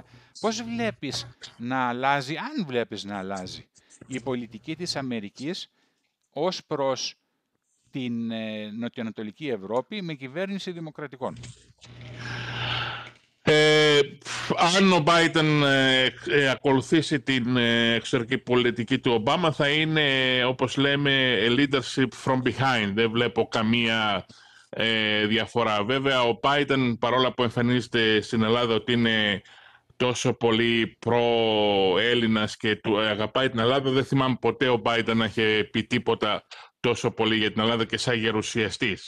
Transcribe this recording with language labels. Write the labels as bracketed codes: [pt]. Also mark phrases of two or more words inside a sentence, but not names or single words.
[el] Πώς βλέπεις να αλλάζει, αν βλέπεις να αλλάζει, η πολιτική της Αμερικής ως προς την νοτιοανατολική Ευρώπη με κυβέρνηση Δημοκρατικών? Αν ο Biden ακολουθήσει την εξωτερική πολιτική του Ομπάμα, θα είναι, όπως λέμε, [en] leadership from behind. [el] Δεν βλέπω καμία διαφορά. Βέβαια, ο Biden, παρόλα που εμφανίζεται στην Ελλάδα ότι είναι τόσο πολύ προ-Έλληνας και του αγαπάει την Ελλάδα, δεν θυμάμαι ποτέ ο Biden να είχε πει τίποτα τόσο πολύ για την Ελλάδα και σαν γερουσιαστής.